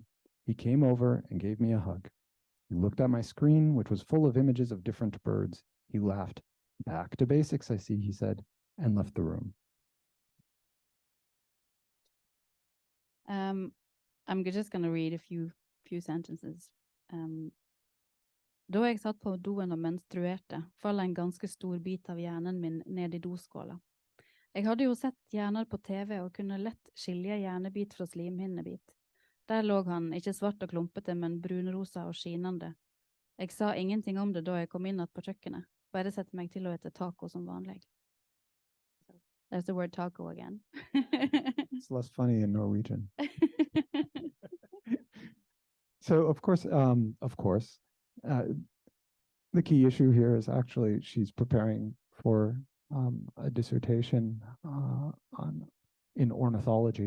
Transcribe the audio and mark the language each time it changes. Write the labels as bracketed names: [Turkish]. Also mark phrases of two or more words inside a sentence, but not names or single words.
[English] He came over and gave me a hug. He looked at my screen, which was full of images of different birds. He laughed. Back to basics, I see, he said, and left the room. I'm just going to read a few sentences. [Norwegian] Da jeg satt på doen og menstruerte, falt en ganske stor bit av hjernen min ned i doskåla. Jeg hadde jo sett hjerner på TV og kunne lett skilje hjernebit fra slimhinnebit. Der lå han, ikke svart og klumpete, men brunrosa og skinende. Jeg sa ingenting om det da jeg kom inn på kjøkkenet. Bare sette meg til å ete taco som vanlig. [English] There's the word taco again. It's less funny in Norwegian. So, of course, the key issue here is actually she's preparing for a dissertation in ornithology.